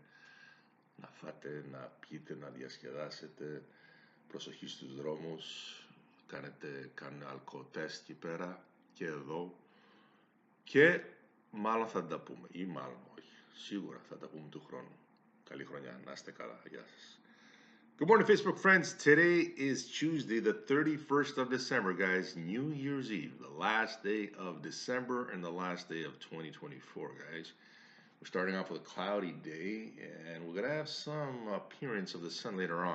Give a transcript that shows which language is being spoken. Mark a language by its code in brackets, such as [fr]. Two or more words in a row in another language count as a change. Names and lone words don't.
[el] Να φάτε, να πιείτε, να διασκεδάσετε. Προσοχή στους δρόμους. Κάντε αλκοτέστ εκεί πέρα και εδώ. Και μάλλον θα τα πούμε, ή μάλλον όχι. Σίγουρα θα τα πούμε του χρόνου. Καλή χρονιά, να είστε καλά. Γεια σας. [en] Good morning, Facebook friends. Today is Tuesday, the 31st of December, guys. New Year's Eve, the last day of December and the last day of 2024, guys. We're starting off with a cloudy day, and we're going to have some appearance of the sun later on.